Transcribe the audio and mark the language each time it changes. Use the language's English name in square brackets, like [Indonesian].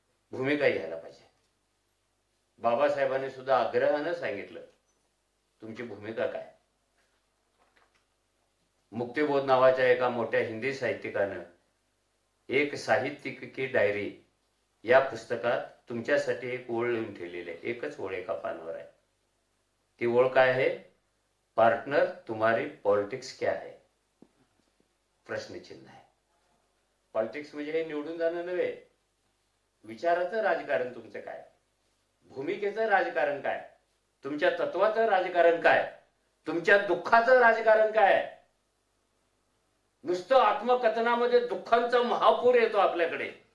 [Marathi] भूमिका घ्यायला पाहिजे. बाबासाहेबांनी सुद्धा आग्रहानं सांगितलं, तुमची भूमिका काय? मुक्तिबोध नावाच्या एका मोठ्या हिंदी साहित्यिकानं एक साहित्यिक की डायरी या पुस्तकात तुमच्यासाठी एक ओळ लिहून ठेवलेली आहे. एकच ओळ एका पानावर आहे. ती ओळ काय आहे? [Hindi] पार्टनर तुम्हारी पॉलिटिक्स क्या है? [Marathi] प्रश्नचिन्ह आहे. पॉलिटिक्स म्हणजे हे निवडून जाणं नव्हे. विचाराचं राजकारण तुमचं काय? भूमिकेचं राजकारण काय? तुमच्या तत्वाचं राजकारण काय? तुमच्या दुःखाचं राजकारण काय? नुसतं आत्मकथनामध्ये दुःखांचा महापूर येतो आपल्याकडे.